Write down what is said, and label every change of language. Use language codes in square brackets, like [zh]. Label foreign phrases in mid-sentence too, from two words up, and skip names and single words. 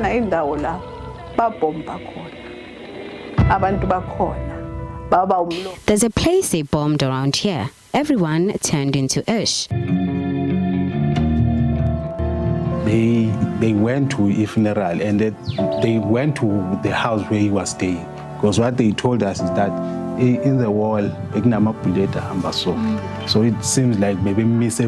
[zu] indawo la babomba khona abantu bakhona baba umlo. [en] There's a place they bombed around here. Everyone turned into ash. They went to a funeral and they went to the house where he was staying. Because what they told us is that in the wall, so it seems like maybe Mr.